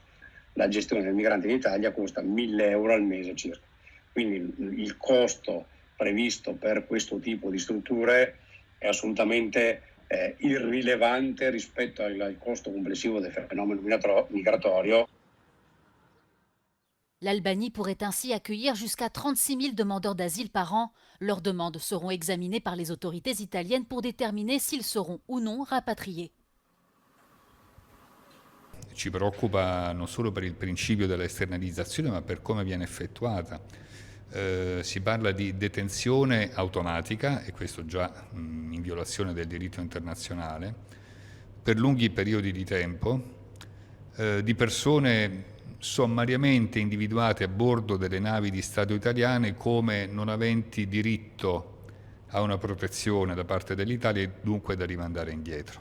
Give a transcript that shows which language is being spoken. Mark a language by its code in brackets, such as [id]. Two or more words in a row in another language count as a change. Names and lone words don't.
[it] La gestione del migrante in Italia costa 1.000 euro al mese circa. Quindi il costo previsto per questo tipo di strutture è assolutamente irrilevante rispetto al costo complessivo del fenomeno migratorio. [fr] L'Albanie pourrait ainsi accueillir jusqu'à 36 000 demandeurs d'asile par an. Leurs demandes seront examinées par les autorités italiennes pour déterminer s'ils seront ou non rapatriés. [it] Ci preoccupa non solo per il principio della esternalizzazione, ma per come viene effettuata. Si parla di detenzione automatica, e questo già in violazione del diritto internazionale, per lunghi periodi di tempo, di persone sommariamente individuate a bordo delle navi di Stato italiane come non aventi diritto a una protezione da parte dell'Italia e dunque da rimandare indietro.